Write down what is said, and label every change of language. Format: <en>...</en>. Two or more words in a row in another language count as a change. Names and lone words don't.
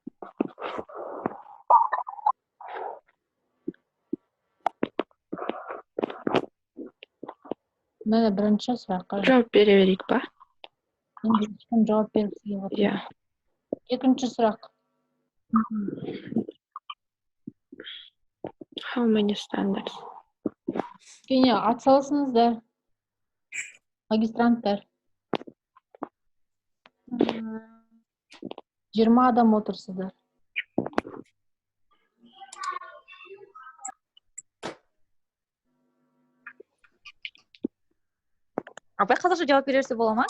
<kk>Міне бірінші сұраққа Жауап бере берейік па? енді ешкім жауап бергісі келіп отыр. Иә. Екінші сұрақ.</kk> <en>How many standards?</en> <kk>Кене атсалысыңыздар. Магистранттар. 20 адам отырсыздар. Апай қазақша жауап берерсе бола ма?</kk>